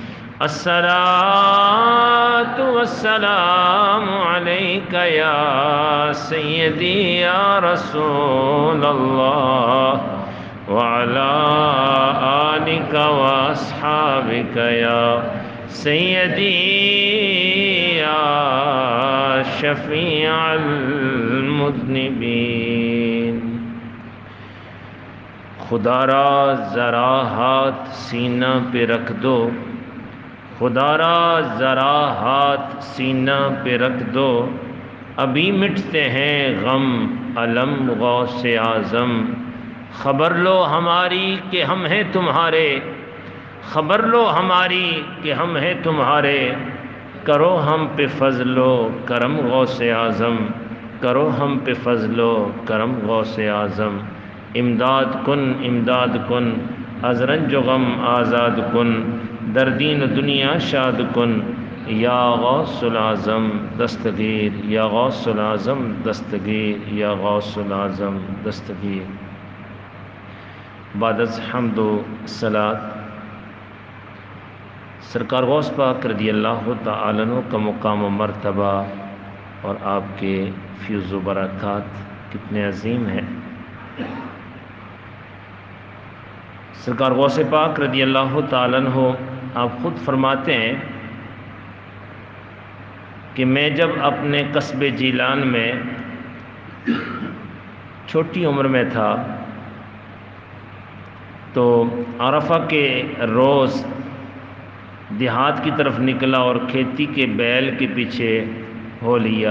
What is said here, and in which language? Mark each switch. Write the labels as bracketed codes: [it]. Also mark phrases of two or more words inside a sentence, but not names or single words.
[ar] الصلاة والسلام عليك يا سيدي يا رسول الله وعلى آلك وأصحابك يا سيدي يا شفيع المذنبين [ur] خدا را ذرا ہاتھ سینہ پہ رکھ دو، خدا را ذرا ہاتھ سینہ پہ رکھ دو، ابھی مٹتے ہیں غم علم غوث اعظم، خبر لو ہماری کہ ہم ہیں تمہارے، خبر لو ہماری کہ ہم ہیں تمہارے، کرو ہم پہ فضل و کرم غوث اعظم، کرو ہم پہ فضل و کرم غوث اعظم، [fa] امداد کن از رنج و غم آزاد کن، در دین و دنیا شاد کن، [ur] یا غوث العظم دستگیر، یا غوث العظم دستگیر، یا غوث العظم دستگیر۔ بعد از حمد و صلات سرکار غوث پاک [ar] رضی اللہ تعالیٰ عنہ [ur] کا مقام و مرتبہ اور آپ کے فیض و برکات کتنے عظیم ہیں۔ سرکار غوث پاک [ar] رضی اللہ تعالیٰ عنہ [ur] آپ خود فرماتے ہیں کہ میں جب اپنے قصب جیلان میں چھوٹی عمر میں تھا تو عرفہ کے روز دیہات کی طرف نکلا اور کھیتی کے بیل کے پیچھے ہو لیا۔